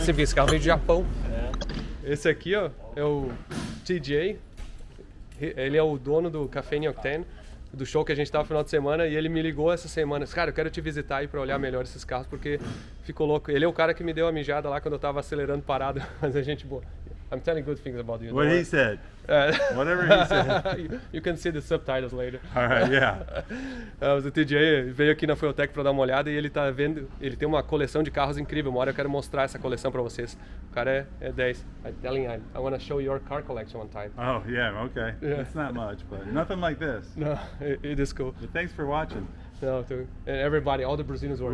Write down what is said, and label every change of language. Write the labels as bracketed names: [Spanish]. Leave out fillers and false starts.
[Portuguese] Você viu, esse carro veio do Japão. Esse aqui, ó, é o TJ. Ele é o dono do Café New Octane, do show que a gente tava no final de semana, e ele me ligou essa semana. Cara, eu quero te visitar aí pra olhar melhor esses carros, porque ficou louco. Ele é o cara que me deu a mijada lá quando eu tava acelerando parado, mas a gente boa. [English] I'm telling good things about you. What he said. Whatever he said. You can see the subtitles later. All right, yeah. [Portuguese] Mas o TJ veio aqui na Fueltech para dar uma olhada e ele tá vendo, ele tem uma coleção de carros incrível. Uma hora eu quero mostrar essa coleção para vocês. O cara é 10. [English] I'm telling you, I want to show your car collection one time. Oh, yeah, okay. Yeah. It's not much, but nothing like this. No, it is cool. But thanks for watching. No, and everybody, all the Brazilians were